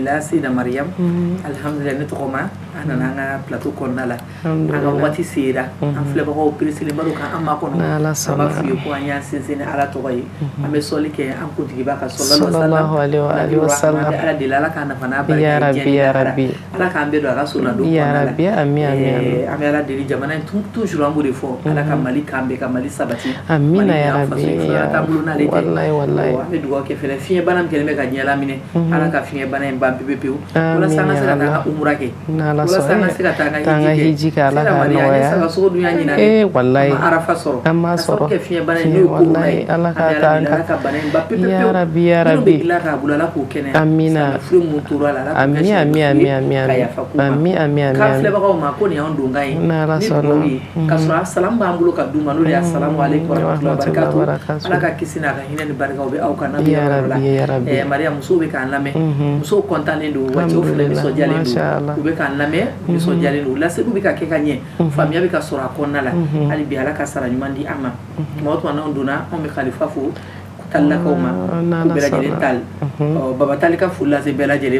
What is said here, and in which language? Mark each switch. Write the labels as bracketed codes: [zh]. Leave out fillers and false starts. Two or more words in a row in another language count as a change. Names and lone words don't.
[bm] Sida Mariam alhamdulillah ne tɔgɔma an nana an ka plateau kɔnɔna la an ka waati sera an filɛbagaw pereselen balo kan an ma kɔnɔ an b'a f'u ye ko an y'an sinsin ni Ala tɔgɔ ye an bɛ sɔli kɛ an kuntigiba ka [ar] صلى الله عليه وسلم [bm] Ala deli Ala k'a nafa n'a barika [ar] يا رب [bm] Ala k'an bɛɛ don a ka so ladon [ar] يا رب آمين [bm] an bɛ Ala deli jamana in toujours an b'o de fɔ Ala ka Mali k'an bɛɛ ka Mali sabati [ar] آمين يا رب والله [bm] an bɛ dugawu kɛ fɛnɛ fiɲɛ bana min kɛlen bɛ ka ɲɛ laminɛ Ala ka fiɲɛ bana in ban pewu walasa an ka se ka taa an ka umura kɛ walasa an ka se ka taa an ka hiji kɛ Ala ka nɔgɔya sanga sogo dun y'a ɲinɛ wallahi arafa sɔrɔ an ma sɔrɔ kɛ fiɲɛ bana in n'o ye corona ye Ala ka taa an ka bana in ban pewu [ar] يا رب [bm] Ala k'a bolo Ala k'o kɛnɛ amina furu mun tora la Ala amin k'a filɛbagaw ma ko nin y'anw donkan ye ni dugawu ye ka sɔrɔ a salamu b'an bolo ka d'u ma n'o de ye [ar] السلام عليكم ورحمة الله وبركاته [bm] Ala ka kisi n'a ka hinɛ ni barika o bɛ aw kan [ar] يا رب [bm] Maria musow bɛ k'an lamɛn musow kɔntannen don wa cɛw fana nisɔndiyalen don u bɛ k'an lamɛn nisɔndiyalen don laseliw bɛ ka kɛ ka ɲɛ faamuya bɛ ka sɔrɔ a kɔnɔna la hali bi Ala ka sara ɲuman di an ma tuma o tuma n'anw donna anw bɛ kalifa fo talilakaw ma ko bɛɛ lajɛlen tali baba tali ka foli lase bɛɛ lajɛlen